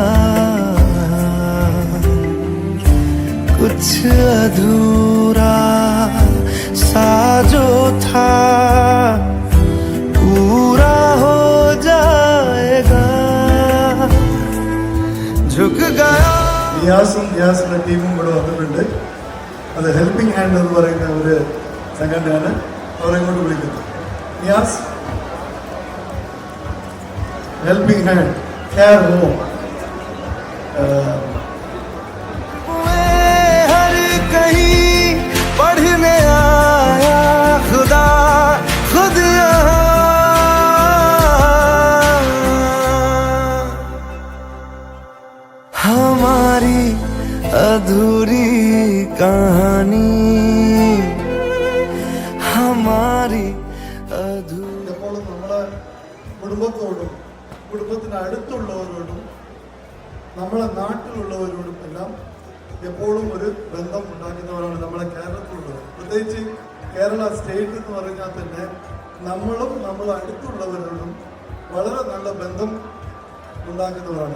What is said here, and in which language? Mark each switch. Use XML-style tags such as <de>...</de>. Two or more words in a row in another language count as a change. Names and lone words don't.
<hi>कुछ अधूरा सा जो था पूरा हो जाएगा। झुक गया</hi> <ml>നിയാസും നിയാസിന്റെ ടീമും ഇവിടെ വന്നിട്ടുണ്ട്. അത് ഹെൽപ്പിംഗ് ഹാൻഡ് എന്ന് പറയുന്ന ഒരു സംഘടനയാണ്. അവരെ ഇങ്ങോട്ട് വിളിക്കുന്നത്. നിയാസ്, ഹെൽപ്പിംഗ് ഹാൻഡ്, കെയർ ഹോം.</ml> <hi>हर कहीं पढ़ने आया खुदा खुद यहाँ। हमारी अधूरी कहानी, हमारी अधूरी।</hi> <ml>എപ്പോഴും നമ്മളെ കുടുംബത്തോടും കുടുംബത്തിന് അടുത്തുള്ളവരോടും നമ്മളെ നാട്ടിലുള്ളവരോടും എല്ലാം എപ്പോഴും ഒരു ബന്ധം ഉണ്ടാക്കുന്നവരാണ് നമ്മളെ കേരളത്തിലുള്ളവർ. പ്രത്യേകിച്ച് കേരള സ്റ്റേറ്റ് എന്ന് പറഞ്ഞാൽ തന്നെ നമ്മളും നമ്മളെ അടുത്തുള്ളവരോടും വളരെ നല്ല ബന്ധം ഉണ്ടാക്കുന്നവരാണ്.</ml>